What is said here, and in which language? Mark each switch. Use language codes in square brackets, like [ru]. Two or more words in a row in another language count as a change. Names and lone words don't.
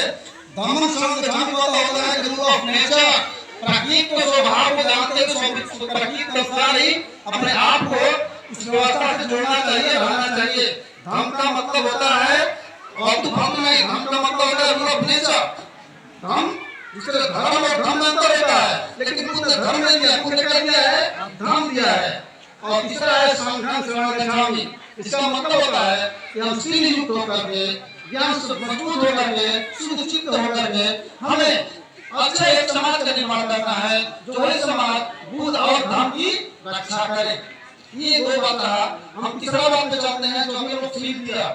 [hi] धम्म शरण ग्रहण होता है [en] rule of nature, [hi] प्रकृति के स्वभाव को जानते हुए प्रकृति के अनुसार ही अपने आप को उस व्यवस्था से जोड़ना चाहिए, रहना चाहिए। धर्म का मतलब होता है और तो धर्म नहीं, धर्म का मतलब होता है [en] rule of nature. [hi] धर्म जिसका धर्म और धर्म अंतर होता है, लेकिन बुद्ध धर्म नहीं दिया, बुद्ध क्या दिया है, धर्म दिया है। और तीसरा है [pi] संघं शरणं गच्छामि, [hi] इसका मतलब होता है कि हम सील युक्त होकर के, ज्ञान से मजबूत होकर के, शुद्ध चित्त होकर के हमें अच्छे एक समाज का निर्माण करना है, जो है समाज बुद्ध और धर्म की रक्षा करे। ये 2 बात रहा। हम तीसरा बात पे चलते हैं, जो हमें लोग सील दिया।